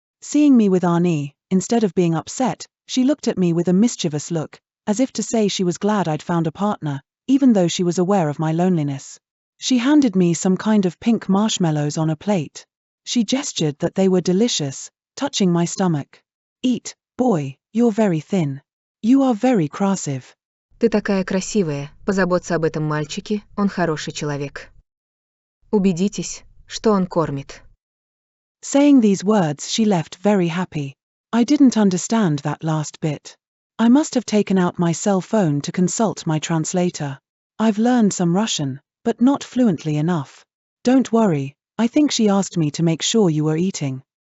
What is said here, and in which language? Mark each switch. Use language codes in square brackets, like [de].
[en] Seeing me with Arnie, instead of being upset, she looked at me with a mischievous look, as if to say she was glad I'd found a partner, even though she was aware of my loneliness. She handed me some kind of pink marshmallows on a plate. She gestured that they were delicious, touching my stomach. Eat, boy, you're very thin. You are very [ru] красив. Ты такая красивая, позаботься об этом мальчике, он хороший человек. Убедитесь, что он кормит. [en] Saying these words, she left very happy. I didn't understand that last bit. I must have taken out my cell phone to consult my translator. I've learned some Russian, but not fluently enough. Don't worry, I think she asked me to make sure you were eating.